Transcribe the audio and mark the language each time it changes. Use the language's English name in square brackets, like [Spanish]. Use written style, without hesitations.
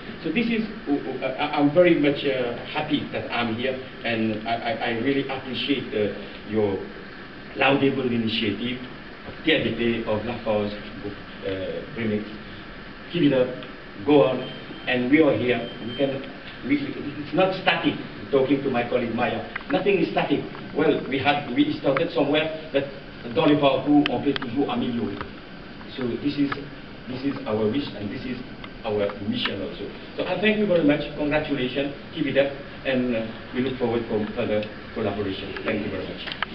[English] So this is, I'm very much happy that I'm here, and I really appreciate your laudable initiative of TRDP, of LaForce, Premix. Keep it up, go on, and we are here. It's not static. Talking to my colleague Maya, nothing is static. Well, we started somewhere, but [French] dans les parcours, on peut toujours améliorer. [English] So this is our wish, and this is our mission also. So I thank you very much. Congratulations. Keep it up, and we look forward to further collaboration. Thank you very much.